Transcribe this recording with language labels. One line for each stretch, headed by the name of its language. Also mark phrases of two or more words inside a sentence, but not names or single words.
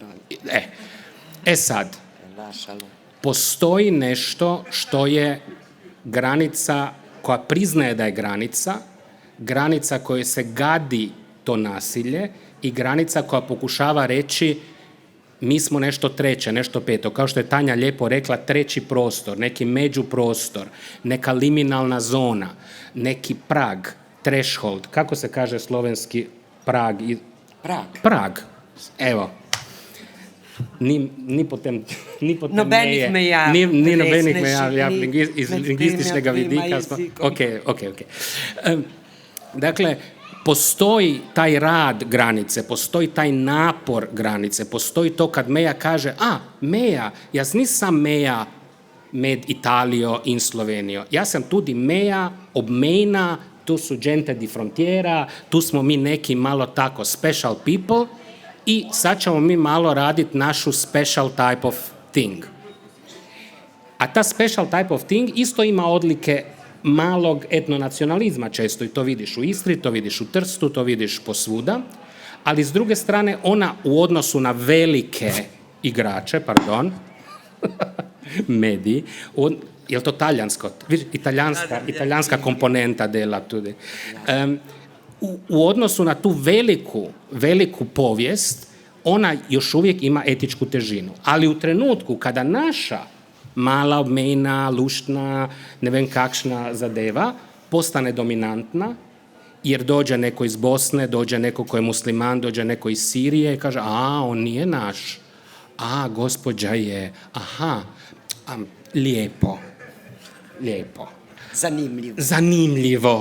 Croatian: Sad, postoji nešto što je granica koja priznaje da je granica kojoj se gadi to nasilje i granica koja pokušava reći mi smo nešto treće, nešto peto. Kao što je Tanja lijepo rekla, treći prostor, neki međuprostor, neka liminalna zona, neki prag,
English: threshold.
Croatian: Kako se kaže slovenski prag?
Slovenian: Prag. Evo. Ni potem nobenih meja. Ni nobenih meja, iz lingvističnega vidika. Ok.
Croatian: Dakle, postoji taj rad granice, postoji taj napor granice, postoji to kad meja kaže,
Slovenian: meja, jaz nisam meja med Italijo in Slovenijo, jaz sem tudi meja, obmejna,
Croatian: tu su
Italian: gente di frontiera,
Croatian: tu smo mi neki malo tako
English: special people
Croatian: i sad ćemo mi malo raditi našu
English: special type of thing.
Croatian: A ta
English: special type of thing
Croatian: isto ima odlike malog etnonacionalizma često i to vidiš u Istri, to vidiš u Trstu, to vidiš posvuda, ali s druge strane ona u odnosu na velike igrače, mediji, je li to talijansko?
Slovenian: Italijanska komponenta dela tudi.
Croatian: U odnosu na tu veliku povijest, ona još uvijek ima etičku težinu. Ali u trenutku kada naša mala,
Slovenian: obmejna, luštna, ne vem kakšna zadeva,
Croatian: postane dominantna, jer dođe neko iz Bosne, dođe neko ko je musliman, dođe neko iz Sirije i kaže, on nije naš, gospođa je, lijepo. Zanimljivo.